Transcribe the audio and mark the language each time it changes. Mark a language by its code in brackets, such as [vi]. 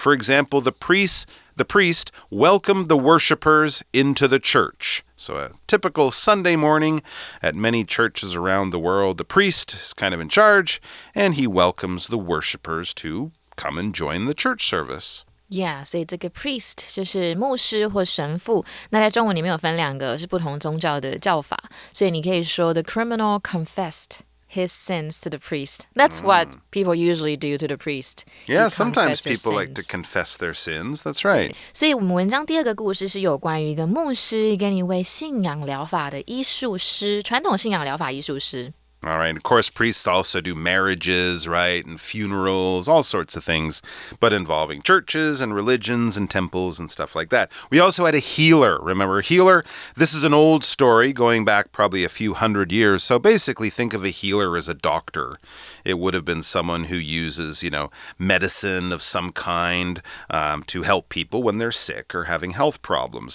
[en] For example, the priest welcomed the worshipers into the church. So a typical Sunday morning at many churches around the world, the priest is kind of in charge, and he welcomes the worshipers to come and join the church service.Yeah, [zh] 所以这个 priest 就是牧师或神父，那在中文里面有分2个是不同宗教的叫法，所以你可以说 [en] the criminal confessed his sins to the priest. That's what people usually do to the priest. Yeah, sometimes people like to confess their sins. That's right. [zh] 所以我们文章第2个故事是有关于一个牧师跟一位信仰疗法的医术师，传统信仰疗法医术师。 [en] All right. Of course, priests also do marriages, right, and funerals, all sorts of things, but involving churches and religions and temples and stuff like that. We also had a healer. Remember a healer? This is an old story going back probably a few hundred years. So basically, think of a healer as a doctor. It would have been someone who uses, medicine of some kind to help people when they're sick or having health problems.